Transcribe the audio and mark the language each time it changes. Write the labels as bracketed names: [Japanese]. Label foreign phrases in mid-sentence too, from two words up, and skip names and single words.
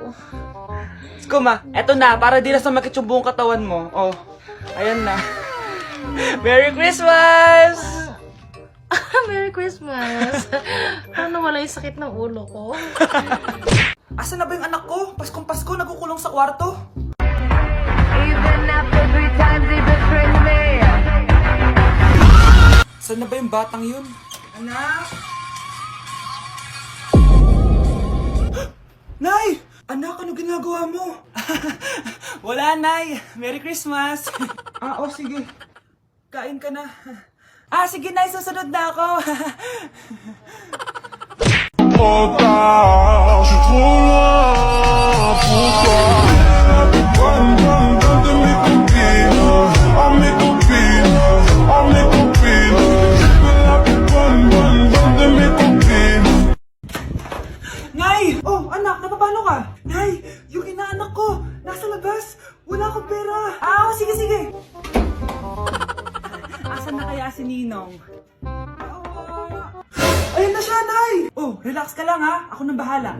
[Filipino] Skuma, eto na. Para di na sumakit yung buong katawan mo. Oh, ayan na. [English] Merry Christmas! Merry Christmas! [Filipino] Paano wala yung sakit ng ulo ko? Asan na ba yung anak ko? Paskong Pasko, nagkukulong sa kwarto. [English] Even after 3 times he betrayed me. [Filipino] Saan na ba yung batang yun? Anak! Nay! Anak, ano ginagawa mo? Wala, Nay. [English] Merry Christmas. [Filipino] Oh, sige. Kain ka na. Sige Nay, susunod na ako. [French] Retard, je suis trop loin pour toi. Bonne de mes copines, oh mes copines, oh mes copines. Je veux la plus bonne de mes copines. [Filipino] Nay! Oh, anak, napapalo ka? Nay, yung inaanak ko, nasa labas. Wala akong pera. Sige, sige. Asan na kaya si Ninong? Ayun na siya, Nay! Oh, relax ka lang ha. Ako nang bahala.